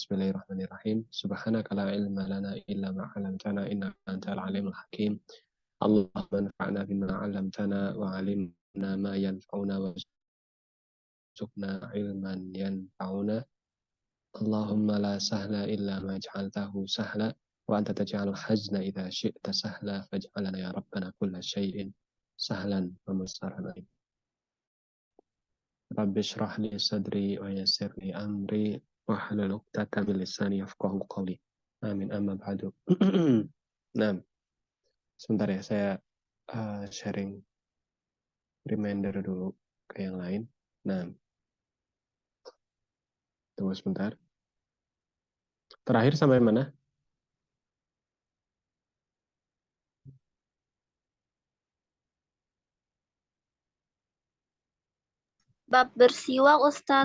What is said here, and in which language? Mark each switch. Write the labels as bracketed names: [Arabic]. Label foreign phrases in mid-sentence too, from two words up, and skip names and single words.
[Arabic] بسم الله الرحمن الرحيم. سبحانك لا علم لنا إلا ما علمتنا إنك أنت العليم الحكيم. اللهم انفعنا بما علمتنا وعلمنا ما ينفعنا وارزقنا علما ينفعنا. اللهم لا سهل إلا ما جعلته سهلا وأنت تجعل الحزن إذا شئت سهلا فاجعلنا يا ربنا كل شيء سهلا وميسرا. رب اشرح لي صدري ويسر لي أمري واحلل عقدة من لساني يفقهوا قولي. آمين، أما بعد. [Indonesian] Nah, sebentar ya, saya [English] sharing reminder [Indonesian] dulu ke yang lain. Nah, tunggu sebentar. Terakhir sampai mana? Bab bersiwak, Ustadz.